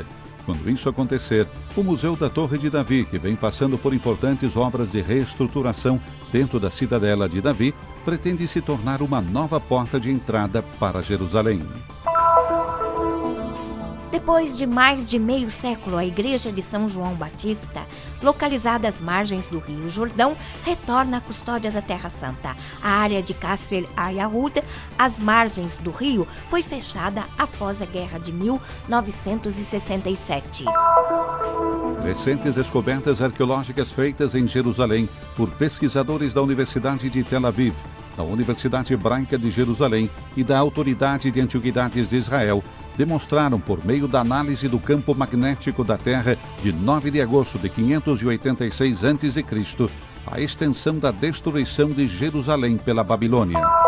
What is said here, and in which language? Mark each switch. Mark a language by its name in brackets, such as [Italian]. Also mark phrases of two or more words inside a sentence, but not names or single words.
[Portuguese] Quando isso acontecer, o Museu da Torre de Davi, que vem passando por importantes obras de reestruturação dentro da Cidadela de Davi, pretende se tornar uma nova porta de entrada para Jerusalém. Depois de mais de meio século, a Igreja de São João Batista, localizada às margens do Rio Jordão, retorna à custódia da Terra Santa. A área de Qasr al-Yahud, às margens do rio, foi fechada após a Guerra de 1967. Recentes descobertas arqueológicas feitas em Jerusalém por pesquisadores da Universidade de Tel Aviv, da Universidade Hebraica de Jerusalém e da Autoridade de Antiguidades de Israel demonstraram, por meio da análise do campo magnético da Terra de 9 de agosto de 586 a.C., a extensão da destruição de Jerusalém pela Babilônia.